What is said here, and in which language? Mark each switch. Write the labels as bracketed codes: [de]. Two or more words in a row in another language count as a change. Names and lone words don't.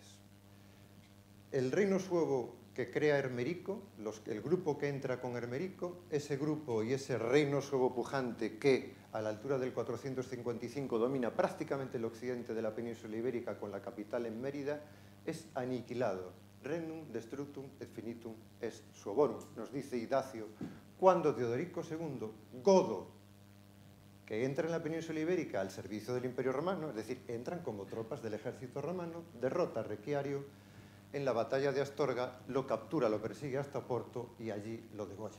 [es] El reino suevo que crea Hermerico, el grupo que entra con Hermerico, ese grupo y ese reino suevo pujante que a la altura del 455 domina prácticamente el occidente de la península ibérica con la capital en Mérida, es aniquilado. [la] Renum destructum et finitum est suevorum, [es] nos dice Idacio, cuando Teodorico II, godo, que entra en la península ibérica al servicio del Imperio Romano, es decir, entran como tropas del ejército romano, derrota a Requiario en la batalla de Astorga, lo captura, lo persigue hasta Porto y allí lo degolla.